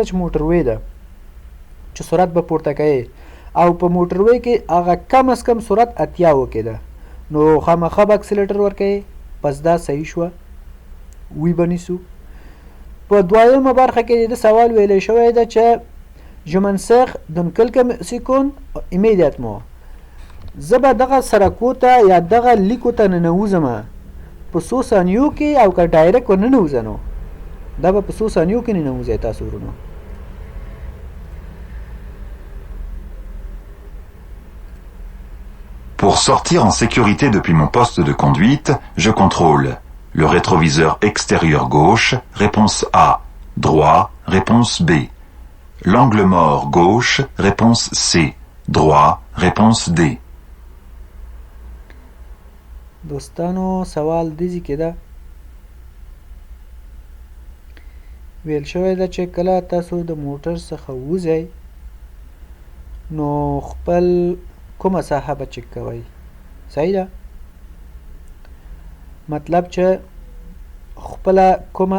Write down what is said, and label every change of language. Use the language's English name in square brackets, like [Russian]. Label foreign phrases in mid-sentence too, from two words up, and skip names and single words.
[Pashto] چې موټروی ده چې سرعت به پورته کوي او په موټروی کې هغه کم از کم سرعت 80 کې ده نو خامخا به اکسلیټر ورکوي پس دا صحیح شوه وی به نیسو په دویمه برخه کې د سوال ویلی شوی ده چې [French] je m'ensère dans quelques secondes immédiatement [Pashto] زه به دغه سرکو ته یا دغه لیکو ته ننوځم په څو ثانیو کې او که ډایرکټ ورننوځه نو دا به په څو ثانیو کې ننوځئ تاسو ورونو [French] Pour sortir en sécurité depuis mon poste de conduite, je contrôle le rétroviseur extérieur gauche, réponse A. Droit, réponse B. L'angle mort gauche, réponse C. Droit, réponse D. [Pashto] دوستانو سوال دزی کې ده ویل شوی ده چې کله تاسو د موټر څخه وځئ نو خپل کومه ساحه به چک کوئ صحیح ده مطلب چې خپله کومه